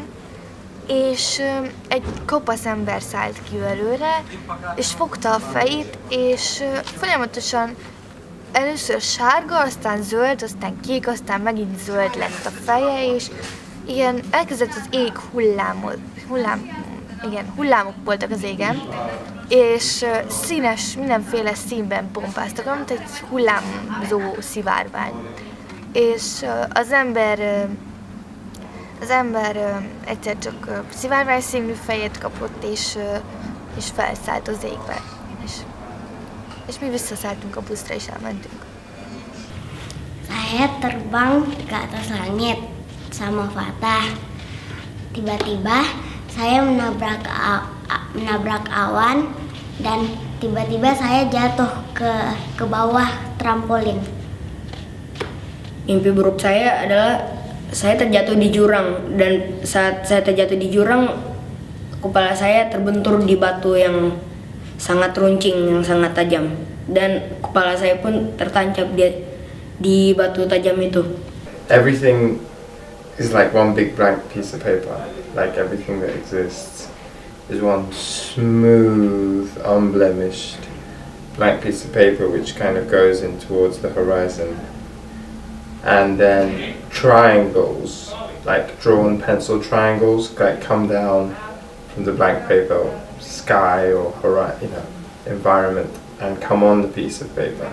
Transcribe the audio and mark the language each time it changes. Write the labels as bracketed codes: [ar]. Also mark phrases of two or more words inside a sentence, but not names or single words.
[hu] és egy kopasz ember szállt ki előre, és fogta a fejét, és folyamatosan először sárga, aztán zöld, aztán kék, aztán megint zöld lett a feje, és igen, elkezdett az ég hullámok voltak az égen, és színes, mindenféle színben pompáztak, mint egy hullámzó szivárvány. És az ember egyszer csak szivárvány színű fejet kapott, és felszállt az égbe. És mi visszaszálltunk a buszra, és elmentünk. [id] Saya terbang ke atas langit sama Fatah. Tiba-tiba saya menabrak awan dan tiba-tiba saya jatuh ke bawah trampolin. Mimpi buruk saya adalah saya terjatuh di jurang, dan saat saya terjatuh di jurang, kepala saya terbentur di batu yang sangat runcing, yang sangat tajam, dan kepala saya pun tertancap di batu tajam itu. [en] Everything is like one big blank piece of paper. Like everything that exists is one smooth, unblemished blank piece of paper which kind of goes in towards the horizon. And then triangles, like drawn pencil triangles, like come down from the blank paper, sky or horizon, environment, and come on the piece of paper.